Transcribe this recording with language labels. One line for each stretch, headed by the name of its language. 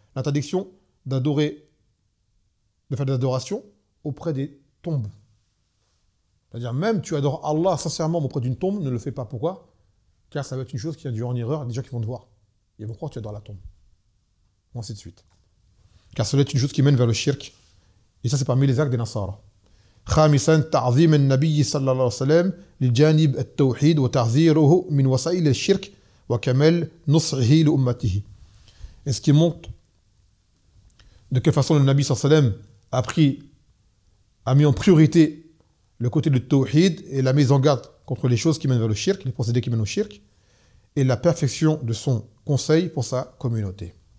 French: L'interdiction d'adorer, de faire des adorations auprès des tombes. C'est-à-dire, même tu adores Allah sincèrement auprès d'une tombe, ne le fais pas. Pourquoi ? Car ça va être une chose qui a dû en erreur, des gens qui vont te voir. Ils vont croire que tu adores la tombe. Et ainsi de suite. Car cela est une chose qui mène vers le shirk. Et ça, c'est parmi les actes des Nasara.
Arabic: خامساً تعظيم النبي صلى الله عليه وسلم لجانب التوحيد وتحذيره من وسائل الشرك وكمال نصحه لأمته.
French: Est-ce qu'il montre de quelle façon le Nabi صلى الله عليه وسلم a mis en priorité le côté du tawhid et la mise en garde contre les choses qui mènent vers le shirk, les procédés qui mènent au shirk, et la perfection de son conseil pour sa communauté.